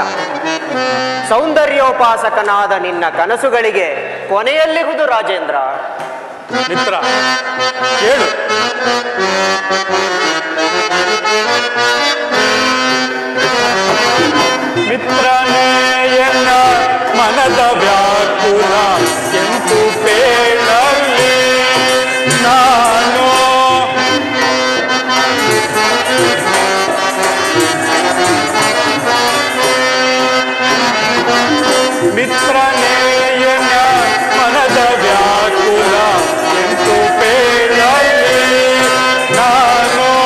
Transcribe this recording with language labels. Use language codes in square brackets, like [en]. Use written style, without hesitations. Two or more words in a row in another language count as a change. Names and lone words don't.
[kn] ಸೌಂದರ್ಯೋಪಾಸಕನಾದ ನಿನ್ನ ಕನಸುಗಳಿಗೆ ಕೊನೆಯಲ್ಲಿರುವುದು ರಾಜೇಂದ್ರ. ಮಿತ್ರ, ಕೇಳು. ಮಿತ್ರನೇ ಎನ್ನ ಮನದ ವ್ಯಾಕುಲ ಎಂತು ಬೇಳಲ್ಲಿ ನಾನು. ಮಿತ್ರನೇ ಎನ್ನ ಮನದ ವ್ಯಾಕುಲ ಎಂತು ಬೇಳಲ್ಲಿ ನಾನು.